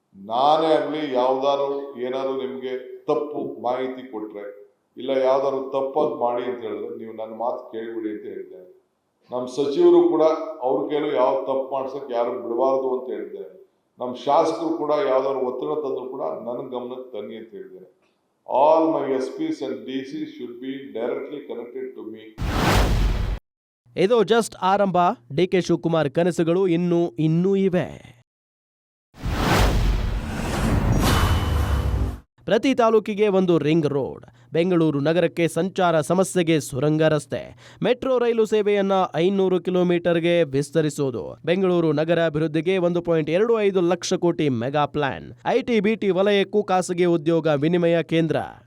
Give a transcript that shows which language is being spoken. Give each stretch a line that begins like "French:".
Kannada: ನಾನೇ ಆಗಲಿ ಏನಾದ್ರು ನಿಮಗೆ ತಪ್ಪು ಮಾಹಿತಿ ಕೊಟ್ಟರೆ, ಇಲ್ಲ ಯಾವ್ದಾದ್ರು ತಪ್ಪಾಗಿ ಮಾಡಿ ಅಂತ ಹೇಳಿದ್ರೆ ನೀವು ನನ್ನ ಮಾತು ಕೇಳಿಬಿಡಿ ಅಂತ ಹೇಳ್ತೇನೆ. ನಮ್ಮ ಸಚಿವರು ಕೂಡ ಅವ್ರ ಕೈಲೂ ಯಾವ ತಪ್ಪು ಮಾಡ್ಸೋಕ್ಕೆ ಯಾರು ಬಿಡಬಾರ್ದು ಅಂತ ಹೇಳಿದ್ದೇನೆ. ನಮ್ಮ ಶಾಸಕರು ಕೂಡ ಯಾವ್ದಾದ್ರು ಒತ್ತಡ ತಂದರೂ ಕೂಡ ನನ್ನ ಗಮನಕ್ಕೆ ತನ್ನಿ ಅಂತ ಹೇಳಿದ್ದೇನೆ.
English: All my SPs and DCs should be directly connected to me.
Kannada: ಇದು ಜಸ್ಟ್ ಆರಂಭ. DK ಶಿವಕುಮಾರ್ ಕನಸುಗಳು ಇನ್ನೂ ಇವೆ. ಪ್ರತಿ ತಾಲೂಕಿಗೆ ಒಂದು ರಿಂಗ್ ರೋಡ್, ಬೆಂಗಳೂರು ನಗರಕ್ಕೆ ಸಂಚಾರ ಸಮಸ್ಯೆಗೆ ಸುರಂಗ ರಸ್ತೆ, ಮೆಟ್ರೋ ರೈಲು ಸೇವೆಯನ್ನ 500 ಕಿಲೋಮೀಟರ್ಗೆ ವಿಸ್ತರಿಸುವುದು, ಬೆಂಗಳೂರು ನಗರ ಅಭಿವೃದ್ಧಿಗೆ 1.25 ಲಕ್ಷ ಕೋಟಿ ಮೆಗಾ ಪ್ಲಾನ್, IT BT ವಲಯಕ್ಕೂ ಖಾಸಗಿ ಉದ್ಯೋಗ ವಿನಿಮಯ ಕೇಂದ್ರ.